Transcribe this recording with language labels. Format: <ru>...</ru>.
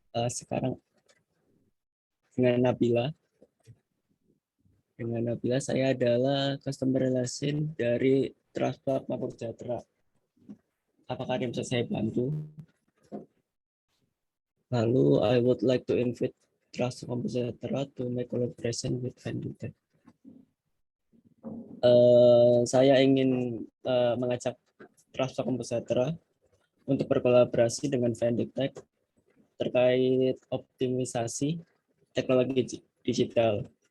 <id>Sekarang dengan Nabila saya adalah customer relation dari Transpak Makmur Sejahtera. Apakah ada yang bisa saya bantu?</id> <en>Lalu I would like to invite Transpak Makmur Sejahtera to make collaboration with Vendistex.</en> <id>Saya ingin mengajak Transpak Makmur Sejahtera untuk berkolaborasi dengan Vendistex terkait optimisasi teknologi digital.</id>